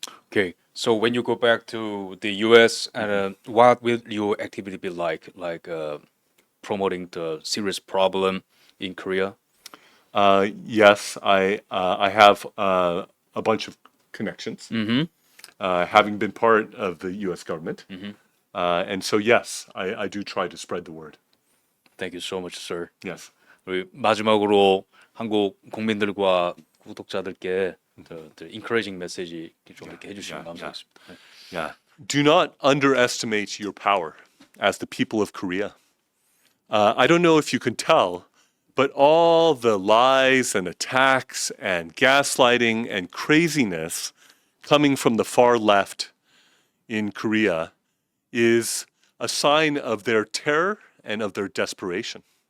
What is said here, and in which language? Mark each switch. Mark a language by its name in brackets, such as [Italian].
[English] Okay, so when you go back to the U.S., and what will your activity be like promoting the serious problem in Korea? Yes, I have a bunch of connections, having been part of the U.S. government. And so, yes, I do try to spread the word. Thank you so much, sir. Yes. [Korean] 우리 마지막으로 한국 국민들과 구독자들께 [English] the encouraging message [Korean] 좀 이렇게 해주시면 감사하겠습니다. 네. [English] Yeah. Do not underestimate your power as the people of Korea. I don't know if you can tell, but all the lies and attacks and gaslighting and craziness coming from the far left in Korea is a sign of their terror and of their desperation.